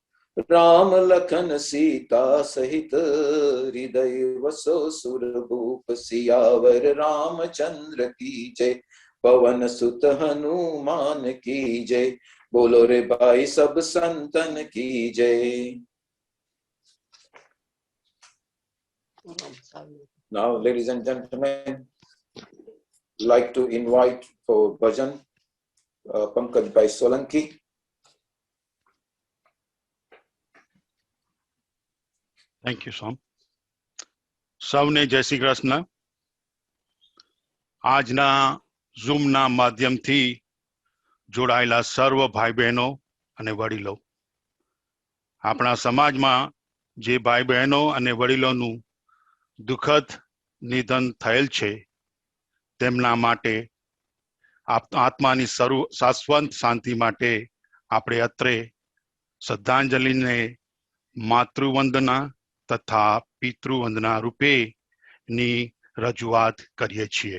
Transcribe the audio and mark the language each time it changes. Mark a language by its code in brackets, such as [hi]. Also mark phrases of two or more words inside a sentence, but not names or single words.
[hi] राम लखन सीता सहित, हृदय वसो सुरभूप। सियावर रामचंद्र की जय, पवन सुत हनुमान की जय। बोलो रे भाई सब संतन की जय। [en] Now, ladies and gentlemen, like to invite for bhajan Pankaj Bhai Solanki. Thank you, Sam. [gu] સૌને જય શ્રી કૃષ્ણ. આજના ઝૂમના માધ્યમથી જોડાયેલા સર્વ ભાઈ બહેનો અને વડીલો, આપણા સમાજમાં જે ભાઈ બહેનો અને વડીલોનું દુઃખદ નિધન થયેલ છે, તેમના માટે આત્માની શાશ્વત શાંતિ માટે આપણે અત્રે શ્રદ્ધાંજલિને માતૃવંદના તથા પિતૃવંદના રૂપે ની રજૂઆત કરીએ છીએ.